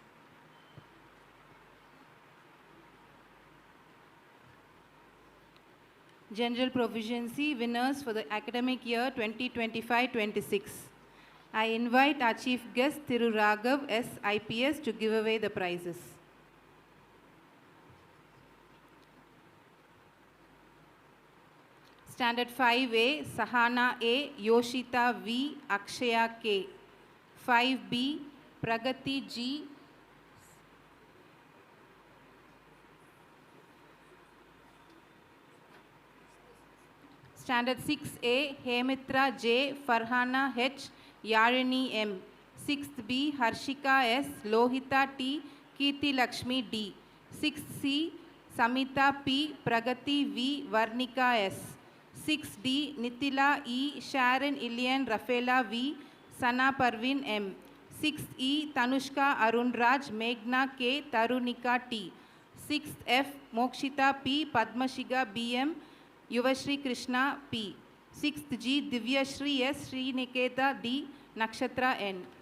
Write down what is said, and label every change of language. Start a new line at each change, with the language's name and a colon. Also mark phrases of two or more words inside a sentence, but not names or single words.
English: General Proficiency winners for the academic year 2025-26. I invite our chief guest Thiru Raghav S. IPS to give away the prizes. Standard 5A, Sahana A, Yoshita V, Akshaya K. 5B, Pragati G, Standard 6A, Hemitra J, Farhana H, Yarini M. 6th B, Harshika S, Lohita T, Kirti Lakshmi D. 6th C, Samita P, Pragati V, Varnika S. 6th D, Nitila E, Sharon Ilian Rafaela V, Sana Parvin M. 6th E, Tanushka Arunraj, Meghna K, Tarunika T. 6th F, Mokshita P, Padmashiga BM, Yuvashri Krishna P. 6th G, Divya Shri S, Sri Niketa D, Nakshatra N.